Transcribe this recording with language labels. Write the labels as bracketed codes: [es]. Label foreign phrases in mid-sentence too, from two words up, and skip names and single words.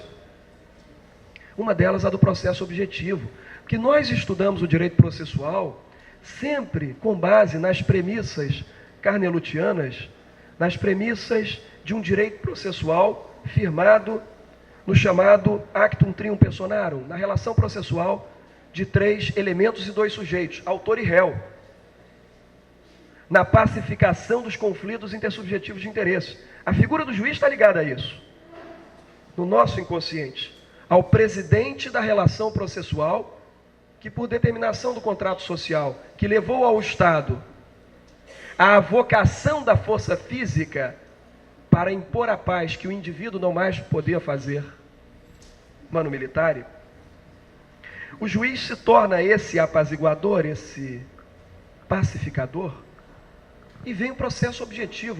[pt] Uma delas a do processo objetivo, que nós estudamos o direito processual sempre com base nas premissas carnelutianas, nas premissas de um direito processual firmado no chamado [la] actum trium personarum, [pt] na relação processual de 3 elementos e 2 sujeitos, autor e réu, na pacificação dos conflitos intersubjetivos de interesse. A figura do juiz está ligada a isso, no nosso inconsciente, ao presidente da relação processual, que por determinação do contrato social, que levou ao Estado a vocação da força física para impor a paz que o indivíduo não mais podia fazer, [la] mano militare, [pt] o juiz se torna esse apaziguador, esse pacificador, e vem o processo objetivo.